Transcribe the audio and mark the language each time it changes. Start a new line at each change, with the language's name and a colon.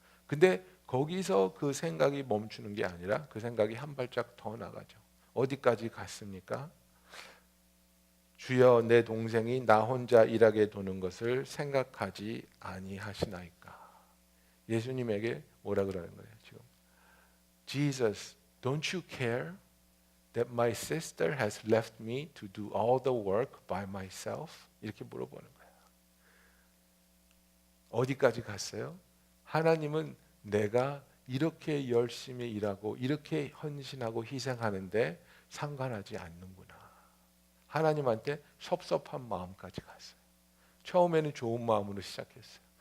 Korean: 근데 거기서 그 생각이 멈추는 게 아니라 그 생각이 한 발짝 더 나가죠. 어디까지 갔습니까? 주여 내 동생이 나 혼자 일하게 두는 것을 생각하지 아니하시나이까. 예수님에게 뭐라 그러는 거예요 지금?
English: Jesus, don't you care that my sister has left me to do all the work by myself?
Korean: 이렇게 물어보는 거예요. 어디까지 갔어요? 하나님은 내가 이렇게 열심히 일하고 이렇게 헌신하고 희생하는데 상관하지 않는구나. 하나님한테 섭섭한 마음까지 갔어요. 처음에는 좋은 마음으로 시작했어요.